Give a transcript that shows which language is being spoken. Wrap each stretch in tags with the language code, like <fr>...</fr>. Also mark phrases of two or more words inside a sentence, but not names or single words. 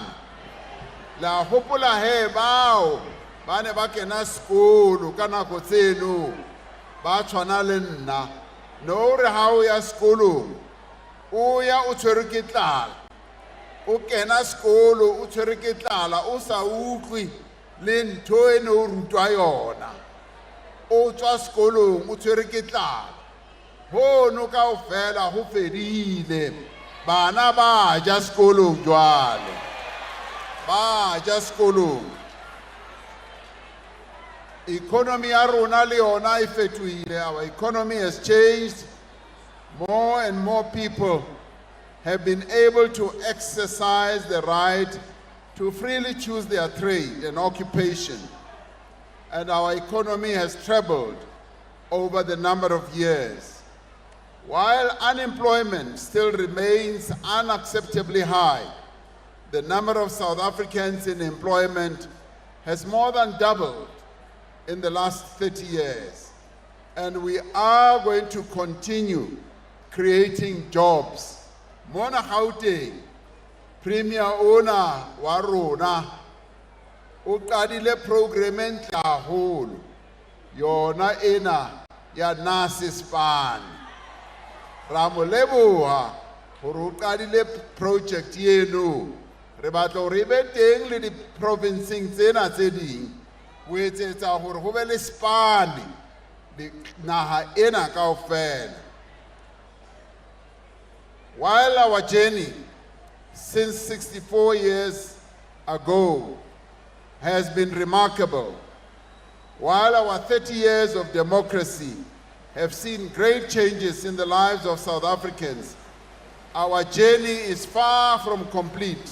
<st>La hopola he bao ba ne ba kena sekolo ka nako tseno ba tshwana le nna, no re ha o ya sekolong o ya o tshwere ke tlala, o kena sekolo o tshwere ke tlala, o sa utlwi le ntho e ne o rutwa yona, o tswa sekolong o tshwere ke tlala. Hono kaofela ho fedile, bana ba ja sekolong jwale, ba ja sekolong. Economy ya rona le yona e fetohile.</st> <en>Our economy has changed. More and more people have been able to exercise the right to freely choose their trade and occupation. And our economy has trebled over the number of years. While unemployment still remains unacceptably high, the number of South Africans in employment has more than doubled in the last 30 years. And we are going to continue creating jobs.</en> <st>Mona Gauteng, Premier Ona wa rona o qadile program e ntle haholo yona ena ya Nasispan. Ra mo leboha gore o qadile project eno. Re batla hore e be teng le di provinceng tsena tse ding o etsetsa gore go be le span di naha ena kaofela.</st> <en>While our journey since 64 years ago has been remarkable, while our 30 years of democracy have seen great changes in the lives of South Africans, our journey is far from complete.</en>